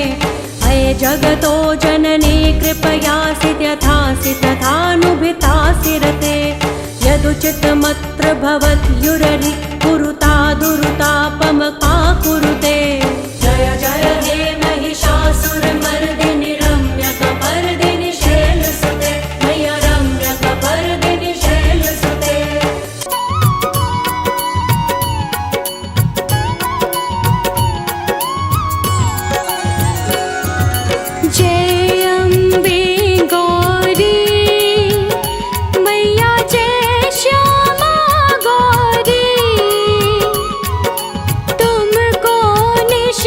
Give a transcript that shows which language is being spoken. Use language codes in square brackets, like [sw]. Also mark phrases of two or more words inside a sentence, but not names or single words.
[sa] हये जगतो जननी कृपयासि यथासि तथानुभितासि रते यदुचितमत्र भवत्युररि कुरुता दुरुतापमका कुरुते जय जय हे महिषासुरमर्दिनि रम्यकपर्दिनि शैलसुते मय्या रम्यकपर्दिनि शैलसुते [hi] जय अम्बे गौरी मैया जय श्यामा गौरी तुमको ने